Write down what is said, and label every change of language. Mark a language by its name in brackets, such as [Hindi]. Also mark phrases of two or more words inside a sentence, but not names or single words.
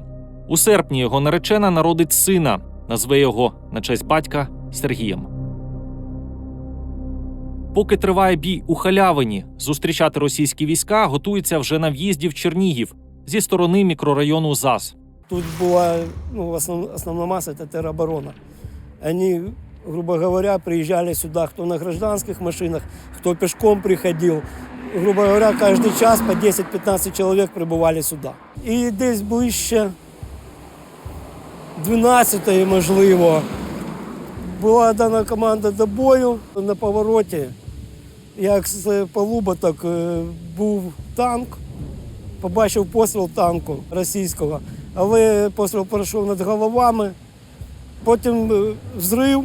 [Ukrainian] У серпні його наречена народить сина, назве його на честь батька Сергієм. Поки триває бій у Халявині, зустрічати російські війська готуються вже на в'їзді в Чернігів зі сторони мікрорайону ЗАЗ. [Russian] Тут была основная масса – это тероборона. Они, грубо говоря, приезжали сюда, кто на гражданских машинах, кто пешком приходил. Грубо говоря, каждый час по 10-15 человек прибывали сюда. [Ukrainian] І десь ближче 12-ї, можливо, була дана команда до бою. На повороті, як з полуботок був танк, побачив постріл танку російського, але постріл пройшов над головами, потім взрив.